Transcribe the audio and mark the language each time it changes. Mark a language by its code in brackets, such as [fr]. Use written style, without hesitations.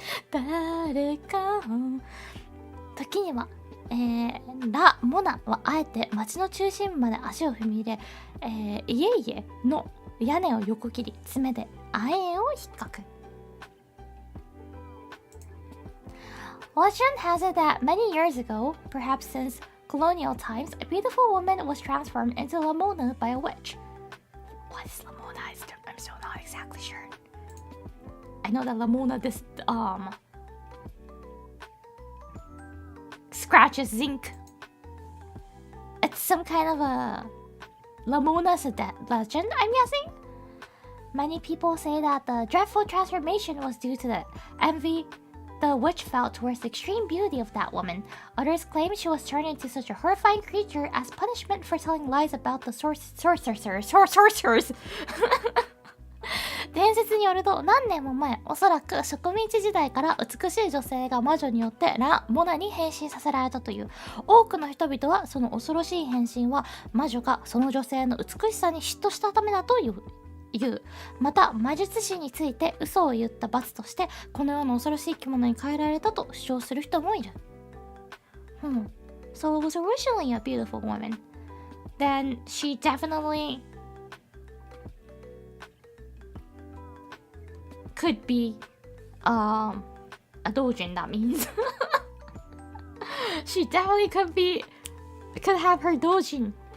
[ja] 誰かを時には、ラ・モナはあえて街の中心部まで足を踏み入れ、家々の屋根を横切り爪で亜鉛を引っかく。 [en] Legend has it that many years ago, perhaps since colonial times, a beautiful woman was transformed into Lamona by a witch. What is Lamona? I'm still not exactly sure. I know that Lamona scratches zinc. It's some kind of a Lamona's a legend, I'm guessing. Many people say that the dreadful transformation was due to the envy the witch felt towards the extreme beauty of that woman. Others claim she was turned into such a horrifying creature as punishment for telling lies about the sorcerers. [ja] 伝説によると何年も前、おそらく植民地時代から美しい女性が魔女によってラ・モナに変身させられたという。多くの人々はその恐ろしい変身は魔女がその女性の美しさに嫉妬したためだと言う。また魔術師について嘘を言った罰としてこのような恐ろしい生き物に変えられたと主張する人もいる。 [en] So it was originally a beautiful woman. Then she definitely could be a doujin, that means. She definitely could have her doujin.